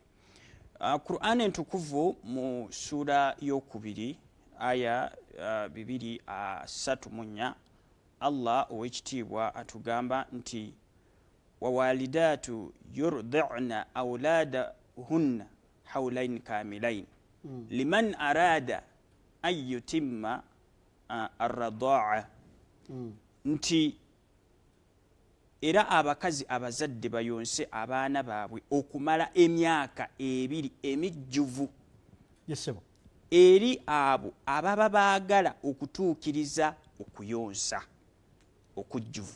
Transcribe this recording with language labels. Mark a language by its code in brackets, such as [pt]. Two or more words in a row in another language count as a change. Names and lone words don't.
[lg] Qur'an entukuvu mu sura y'okubiri aya 2:34 Allah ow'ekitiibwa atugamba nti [ar] والوالدات يرضعن أولادهن حولين كاملين لمن أراد أن يتم الرضاعة, [lg] nti era abakazi abazadde bayonse abaana baabwe okumala emyaka 2 emijjuvu eri abo ababa baagala okutuukiriza okuyonsa okujjuvu.